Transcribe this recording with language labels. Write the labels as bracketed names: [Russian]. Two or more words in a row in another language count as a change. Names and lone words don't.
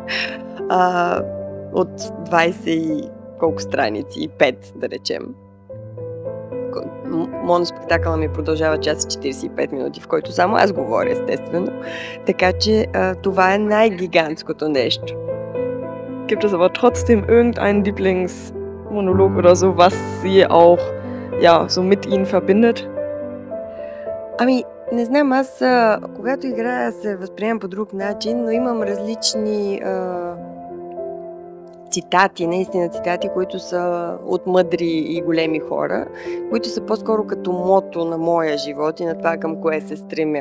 [Bulgarian] От 20 и колко страници, 5 да речем. Моноспектакъла ми продължава час и 45 минути, в който само аз говоря, естествено. Така че това е най-гигантското нещо. [German] Gibt es aber trotzdem irgendeinen Lieblingsmonolog oder so, was sie auch so mit ihnen verbindet? [Bulgarian] Ами, не знам, аз когато играя се възприемам по друг начин, но имам различни цитати, наистина цитати, които са от мъдри и големи хора, които са по-скоро като мото на моя живот и на това, към кое се стремя.